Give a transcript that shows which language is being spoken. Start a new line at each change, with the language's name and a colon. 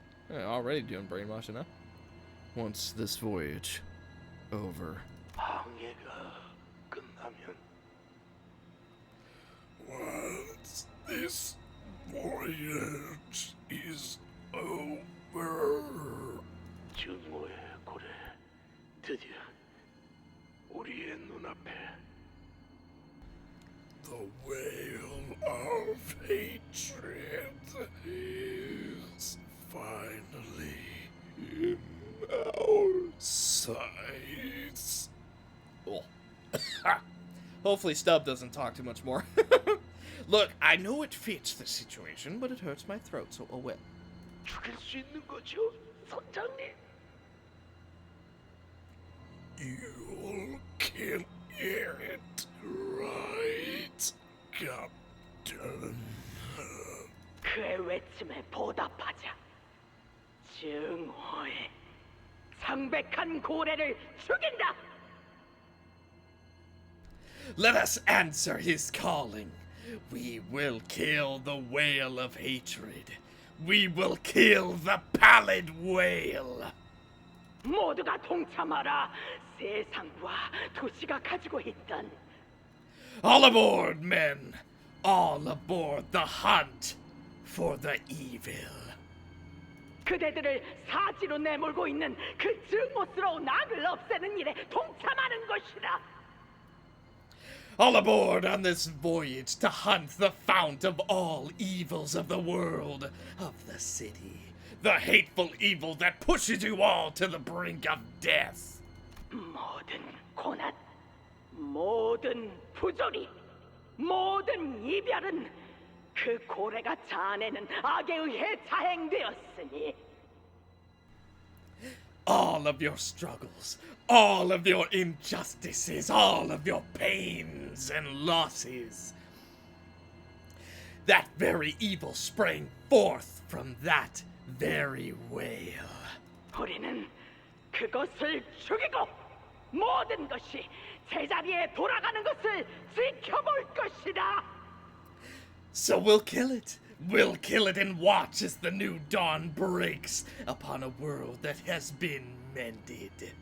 English: Already doing brainwashing, huh? once this voyage over,
Korean: 항해가 끝나면
English: once this voyage is over,
Korean: 증오의 고래 드디어 우리의 눈앞에
English: the whale of hatred is finally in our sights. Cool. Hopefully Stubb doesn't talk too much more. Look, I know it fits the situation, but it hurts my throat, so oh well.
Korean: 죽일 수 있는 거죠, 선장님?
English: You'll kill it, right, Captain?
Korean: 그의 외침에 보답하자. 증오의 창백한 고래를 죽인다.
English: Let us answer his calling. We will kill the whale of hatred. We will kill the pallid whale.
Korean: 모두가 동참하라. 세상과 도시가 가지고 있던
English: All aboard, men. All aboard the hunt for the evil.
Korean: 그대들을 사지로 내몰고 있는 그 증오스러운 악을 없애는 일에 동참하는 것이다.
English: All aboard on this voyage to hunt the fount of all evils of the world, of the city. The hateful evil that pushes you all to the brink of death.
Korean: 모든 고난, 모든 부조리, 모든 이별은 그 고래가 자아내는 악에 의해 자행되었으니.
English: All of your struggles, all of your injustices, all of your pains and losses. That very evil sprang forth from that very whale.
Korean: 우리는 그것을 죽이고 모든 것이 제자리에 돌아가는 것을 지켜볼 것이다.
English: So we'll kill it. We'll kill it and watch as the new dawn breaks upon a world that has been mended.